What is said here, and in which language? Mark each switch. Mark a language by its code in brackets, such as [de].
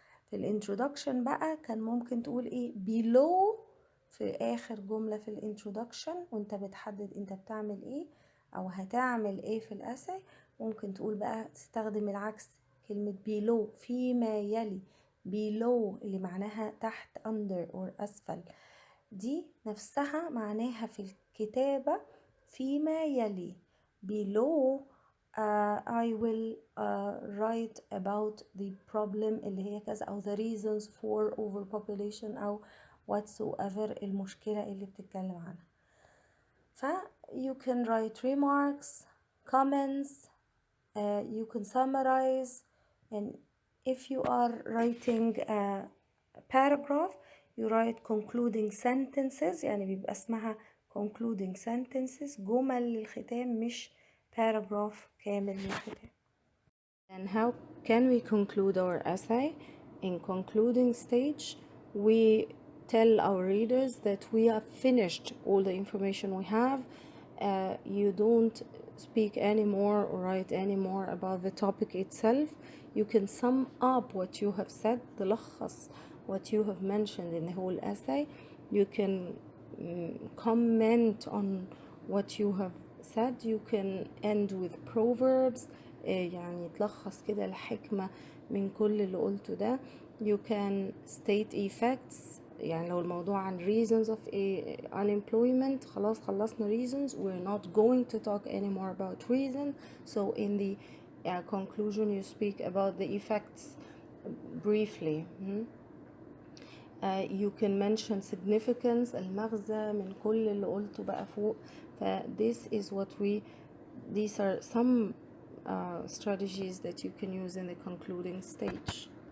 [ar] في الانترودكشن بقى كان ممكن تقول ايه below في آخر جملة في الانترودكشن، وانت بتحدد انت بتعمل ايه أو هتعمل ايه في الأساي. ممكن تقول بقى تستخدم العكس، كلمة below فيما يلي. below اللي معناها تحت [en] under or [ar] أسفل، دي نفسها معناها في الكتابة فيما يلي. [en] below I will write about the problem [ar] اللي هي كذا، أو [en] the reasons for overpopulation أو whatsoever [ar] المشكلة اللي بتتكلم عنها. [en] ف you can write remarks, comments, you can summarize, and if you are writing a paragraph you write concluding sentences، [ar] يعني بيبقى اسمها [en] concluding sentences، [ar] جمل للختام مش [en] paragraph [ar] كامل للختام. [en] And how can we conclude our essay? In concluding stage, we tell our readers that we have finished all the information we have. You don't speak anymore or write anymore about the topic itself. You can sum up what you have said, تلخص what you have mentioned in the whole essay. You can comment on what you have said. You can end with proverbs، [ar] يعني تلخص كده الحكمة من كل اللي قلته ده. [en] You can state effects، [ar] يعني لو الموضوع عن [en] reasons of unemployment، [ar] خلاص خلصنا [en] reasons. We're not going to talk anymore about reason. So in the conclusion you speak about the effects briefly. You can mention significance، [ar] المغزى من كل اللي قلته بقى فوق. [en] This is what these are some strategies that you can use in the concluding stage.